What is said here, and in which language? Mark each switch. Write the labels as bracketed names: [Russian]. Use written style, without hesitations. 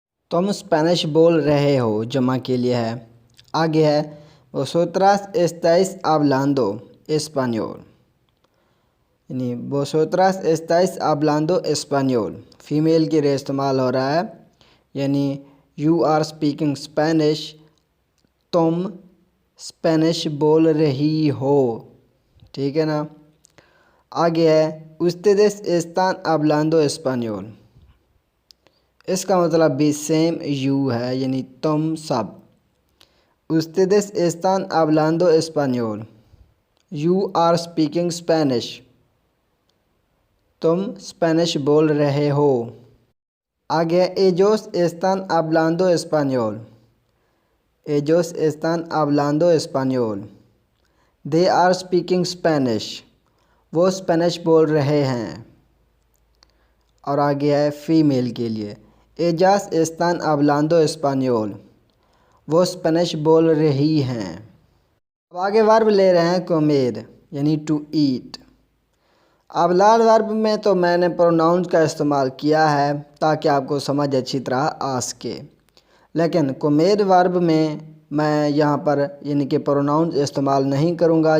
[Hindi] तुम स्पेनिश बोल रहे हो, जमा के लिए है। आगे है [Spanish] vosotras estáis hablando español। [Hindi] यानी [Spanish] vosotras estáis hablando español, [Hindi] female के लिए इस्तेमाल हो रहा है, यानी [English] you are speaking Spanish, [Hindi] तुम स्पेनिश बोल रही हो। ठीक है ना। आगे है [Spanish] ustedes están hablando español। [Hindi] इसका मतलब भी सेम यू है, यानी तुम सब। [Spanish] ustedes están hablando español। [English] you are speaking Spanish। [Hindi] तुम स्पेनिश बोल रहे हो। [Spanish] आगे ellos están hablando español। ellos están hablando español। [English] they are speaking Spanish। [Hindi] वो स्पेनिश बोल रहे हैं। और आगे है फ़ीमेल के लिए [Spanish] ellas están hablando español। [Hindi] वो स्पेनिश बोल रही हैं। अब आगे वर्ब ले रहे हैं comer, यानी टू ईट। अब लाल वर्ब में तो मैंने प्रोनाउंस का इस्तेमाल किया है ताकि आपको समझ अच्छी तरह आ सके, लेकिन comer वर्ब में मैं यहाँ पर यानी कि प्रोनाउंस इस्तेमाल नहीं करूँगा।